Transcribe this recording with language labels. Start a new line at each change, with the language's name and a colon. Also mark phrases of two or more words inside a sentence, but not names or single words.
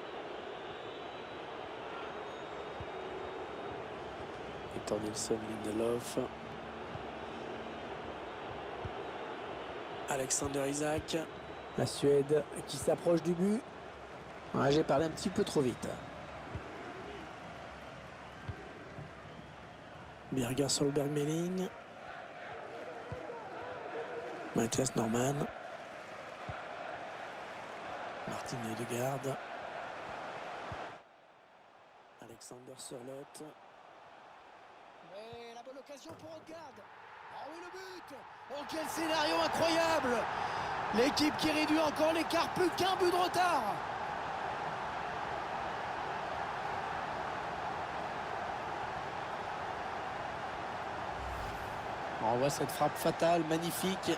French: Victor Nilsson, Lindelof. Alexander Isak. La Suède qui s'approche du but. J'ai parlé un petit peu trop vite. Birger Solberg-Melling. Mathias Norman. Martin Ødegaard. Alexander Sørloth. Mais la bonne occasion pour Ødegaard. Ah oui, le but. Oh, quel scénario incroyable. L'équipe qui réduit encore l'écart, plus qu'un but de retard. On voit cette frappe fatale, magnifique.